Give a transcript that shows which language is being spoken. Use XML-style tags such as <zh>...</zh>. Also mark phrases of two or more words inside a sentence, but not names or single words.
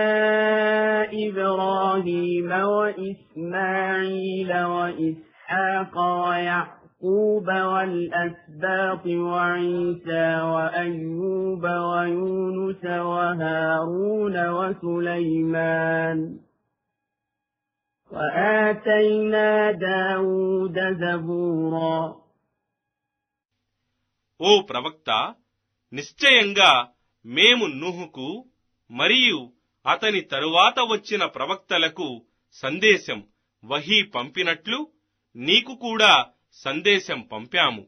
<ar>إبراهيم وإسماعيل وإسحاق ويعقوب والأسباط وعيسى وأيوب ويونس وهارون وسليمان وآتينا داود زبورا.</ar> <te>ఓ ప్రవక్త, నిశ్చయంగా మేము నూహుకు మరియు అతని తరువాత వచ్చిన ప్రవక్తలకు సందేశం వహీ పంపినట్లు నీకు కూడా సందేశం పంపాము.</te>